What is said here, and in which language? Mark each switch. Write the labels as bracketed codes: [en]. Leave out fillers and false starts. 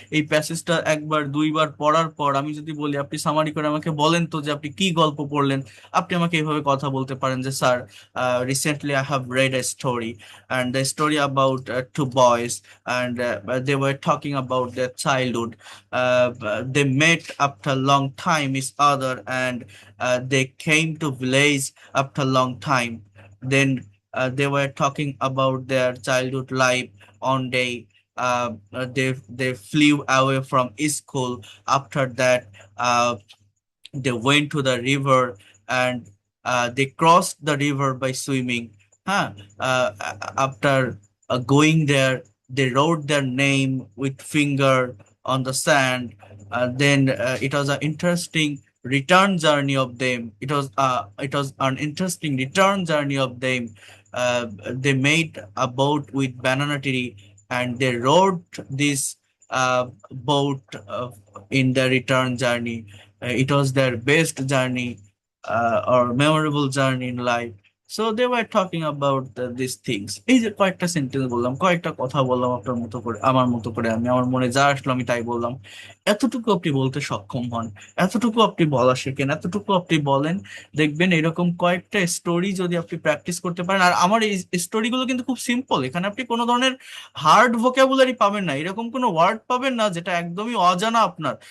[bn] এই প্যাসেজটা একবার দুইবার পড়ার পর আমি যদি বলি আপনি সামারি করে আমাকে বলেন তো যে আপনি কি গল্প পড়লেন, আপনি আমাকে এইভাবে কথা বলতে পারেন যে sir, [en] Recently I have read a story and the story about two boys and they were talking about their childhood. They met after long time each other and they came to village after long time. Then they were talking about their childhood life. On day they flew away from school. After that they went to the river and they crossed the river by swimming. Huh? After going there, they wrote their name with finger on the sand. Then it was an interesting return journey of them. It was an interesting return journey of them. They made a boat with banana tree and they rode this boat in the return journey. It was their best journey or memorable journey in life. So they were talking about these things. [bn] এই যে কয়েকটা sentence বললাম, কয়েকটা কথা বললাম আপনার মতো করে, আমার মতো করে, আমি আমার মনে যা আসলো আমি তাই বললাম। এতটুকু আপনি বলতে সক্ষম হন, এতটুকু আপনি বলা শেখেন, এতটুকু আপনি বলেন, দেখবেন এরকম কয়েকটা স্টোরি যদি আপনি প্র্যাকটিস করতে পারেন। আর আমার এই স্টোরিগুলো কিন্তু খুব সিম্পল, এখানে আপনি কোনো ধরনের হার্ড ভোকাবুলারি পাবেন না, এরকম কোনো ওয়ার্ড পাবেন না যেটা একদমই অজানা আপনার।